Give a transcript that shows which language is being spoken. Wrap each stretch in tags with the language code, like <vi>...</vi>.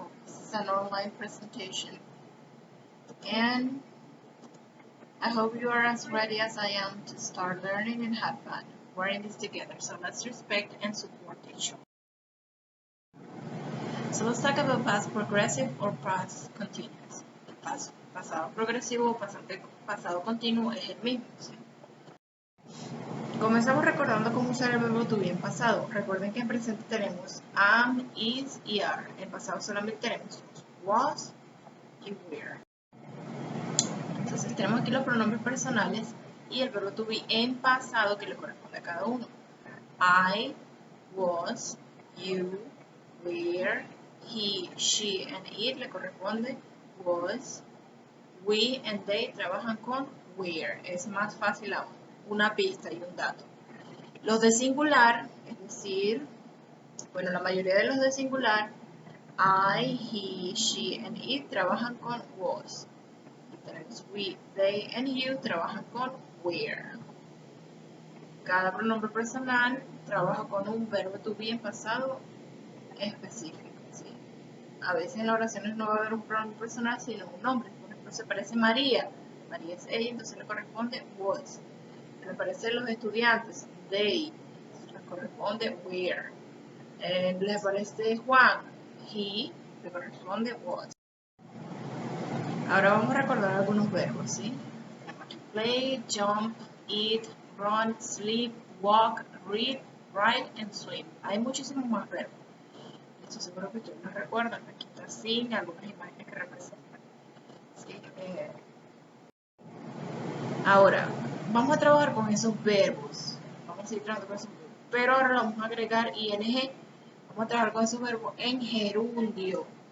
<en>This is an online presentation. And I hope you are as ready as I am to start learning and have fun. We're in this together, so let's respect and support each other. So let's talk about past progressive or past continuous.</en> <es>Pasado progresivo o pasado continuo es el mismo, ¿sí? Comenzamos recordando cómo usar el verbo to be en pasado. Recuerden que en presente tenemos am, is y are. En pasado solamente tenemos was y were. Entonces tenemos aquí los pronombres personales y el verbo to be en pasado que le corresponde a cada uno. I, was, you, were, he, she and it le corresponde was. We and they trabajan con were. Es más fácil aún. Una pista y un dato. Los de singular, es decir, bueno, la mayoría de los de singular, I, he, she and it trabajan con was. Tenemos we, they and you trabajan con were. Cada pronombre personal trabaja con un verbo to be en pasado específico, ¿sí? A veces en las oraciones no va a haber un pronombre personal, sino un nombre. Por ejemplo, se parece María. María es ella, entonces le corresponde was. Le parecen los estudiantes, they, le corresponde were. Le parece Juan, he, le corresponde was. Ahora vamos a recordar algunos verbos, ¿sí?</es> <en>Play, jump, eat, run, sleep, walk, read, write, and swim.</en> <es>Hay muchísimos más verbos. Esto seguro que ustedes los recuerdan. Aquí está sin algunas imágenes que representan. ¿Sí? Ahora, vamos a trabajar con esos verbos. Vamos a ir trabajando con esos verbos. Pero ahora vamos a agregar ing. Vamos a trabajar con esos verbos en gerundio.</es>